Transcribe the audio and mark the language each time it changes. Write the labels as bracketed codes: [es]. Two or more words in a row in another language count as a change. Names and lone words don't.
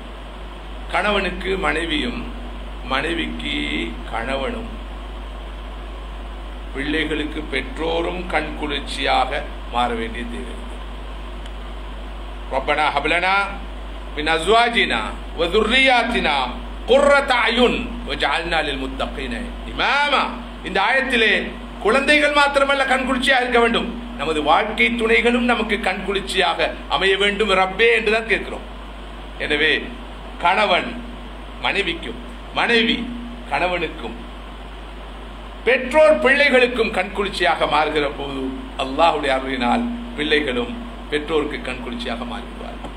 [ta] கணவனுக்கு மனைவியும், மனைவிக்கு கணவனும், பிள்ளைகளுக்கு பெற்றோரும் கண் குளிர்ச்சியாக மாற வேண்டிய தேவை. [ar] ربنا هب لنا من أزواجنا و ذُرِّيَّاتِنَا قُرَّةَ أَعْيُنٍ وَاجْعَلْنَا لِلْمُتَّقِينَ இமாமா. [ta] இந்த ஆயத்திலே குழந்தைகள் மாத்திரமல்ல கண்குளிர்ச்சியாக இருக்க வேண்டும், நமது வாழ்க்கை துணைகளும் நமக்கு கண்குளிர்ச்சியாக அமைய வேண்டும் ரப்பே என்றுதான் கேட்கிறோம். எனவே கணவன் மனைவிக்கும், மனைவி கணவனுக்கும், பெற்றோர் பிள்ளைகளுக்கும் கண்குளிர்ச்சியாக மாறுகிற போது அல்லாஹ்வுடைய அருளினால் பிள்ளைகளும் பெற்றோருக்கு கண்குளிர்ச்சியாக மாறிவிடுவார்கள்.